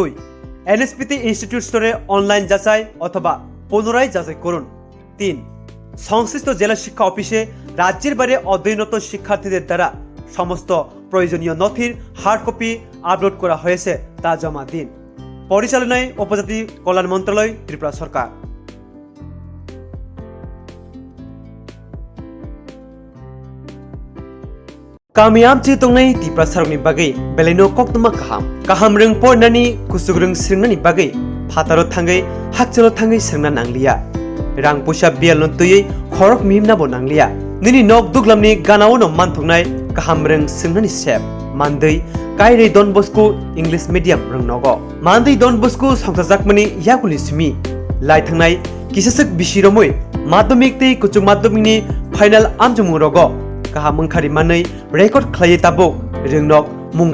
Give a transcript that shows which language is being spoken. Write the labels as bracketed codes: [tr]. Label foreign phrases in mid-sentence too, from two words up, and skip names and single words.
[bn] NSP-তে ইনস্টিটিউট স্তরে অনলাইন যাচাই অথবা পুনরায় যাচাই করুন। 3. সংশ্লিষ্ট জেলা শিক্ষা অফিসে রাজ্যের বাইরে অধ্যয়নরত শিক্ষার্থীদের দ্বারা সমস্ত প্রয়োজনীয় নথির হার্ড কপি আপলোড করা হয়েছে তা জমা দিন। পরিচালনায় উপজাতি কল্যাণ মন্ত্রণালয়, ত্রিপুরা সরকার। [trp] Kamiam ci tongnai ti prasarongni bagai beleno Koktwma kaham reng pornani kusugreng sringnani bagai phataro thangai hakchalo thangai srengna nanglia rang pusa bial no tuyei khorok mimna bo nanglia nini nok duglamni ganao no manthongnai kaham reng sringnani sep mandei kairei Don Bosco [en] English medium [trp] reng nogo mandei Don Bosco songsajakmani yakuli simi lai thangnai kisasak bisiromoi madhyamik tei kuchuk madhyamikni final amjumung rogo kaham mangkhari manei record khlai tabuk ringnok mung